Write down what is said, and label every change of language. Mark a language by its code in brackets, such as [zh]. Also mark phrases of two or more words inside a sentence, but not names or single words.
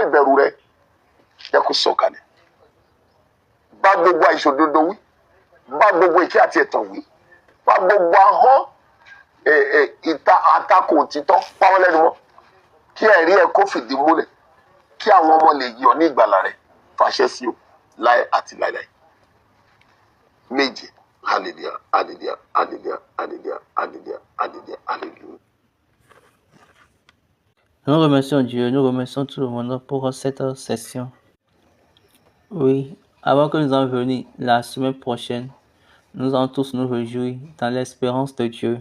[yo] ìbẹ̀rù rẹ jẹ́ kó sọ̀kalẹ̀ bá gbogbo àìṣòdodo wí bá gbogbo ìkẹ́ àti ẹ̀tàn wí bá gbogbo ahọ́n ìta àtakò òtítọ́ pàwọn lẹ́nu mọ́ kí ẹ̀rí ẹ kó fìdí múlẹ̀ kí àwọn ọmọ lè yọ̀ ní ìgbàlà rẹ̀ fàṣẹ sí o láé àti láéláé méje hallelujah hallelujah hallelujah hallelujah hallelujah hallelujah hallelujah. [fr] Nous remercions Dieu, nous remercions tout le monde pour cette session. Oui, avant que nous en venions la semaine prochaine, nous allons tous nous réjouir dans l'espérance de Dieu.